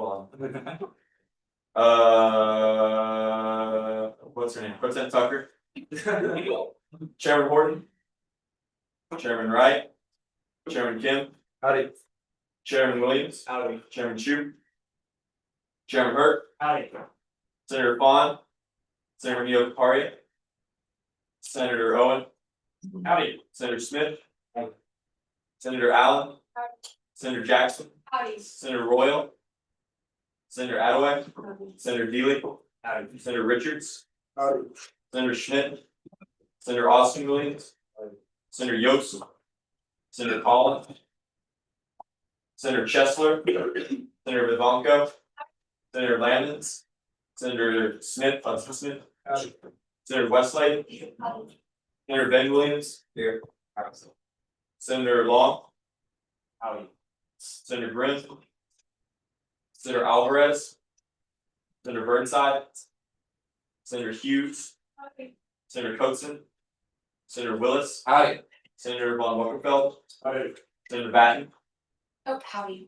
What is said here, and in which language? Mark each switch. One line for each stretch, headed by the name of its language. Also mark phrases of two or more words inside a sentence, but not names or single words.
English: Hold on. What's her name? President Tucker. Chairman Horton. Chairman Wright. Chairman Kim. Howdy. Chairman Williams. Howdy. Chairman Chu. Chairman Hurt. Howdy. Senator Fawn. Senator Neoparia. Senator Owen. Howdy. Senator Smith. Howdy. Senator Allen. Howdy. Senator Jackson. Howdy. Senator Royal. Senator Attaway. Senator Deely. Howdy. Senator Richards. Howdy. Senator Schmidt. Senator Austin Williams. Howdy. Senator Yost. Senator Collins. Senator Chesler. Senator Vivanco. Senator Landons. Senator Smith, Hudson Smith. Senator Westlake. Senator Ben Williams. Here. Senator Long. Howdy. Senator Grimm. Senator Alvarez. Senator Burnside. Senator Hughes. Senator Coateson. Senator Willis. Howdy. Senator Von Wockerfeld. Senator Batten. Oh, howdy.